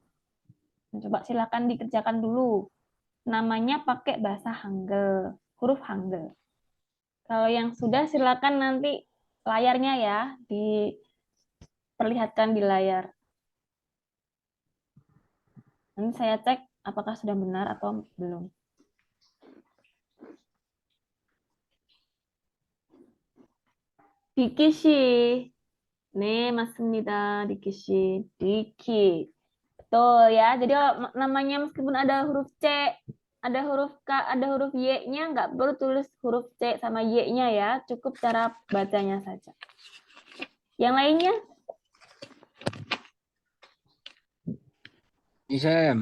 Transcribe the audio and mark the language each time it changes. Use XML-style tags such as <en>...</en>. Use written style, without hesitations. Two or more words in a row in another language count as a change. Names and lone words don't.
<id>Coba silakan dikerjakan dulu. Namanya pakai bahasa Hangul, huruf Hangul. Kalau yang sudah silakan nanti layarnya ya diperlihatkan di layar. Nanti saya cek apakah sudah benar atau belum.</id> <ko>디키 씨. 네, 맞습니다. 디키 씨. 디키.</ko> <id>Betul ya. Jadi namanya meskipun ada huruf C, ada huruf K, ada huruf Y-nya, nggak perlu tulis huruf C sama Y-nya ya. Cukup cara bacanya saja. Yang lainnya? Isem,</id>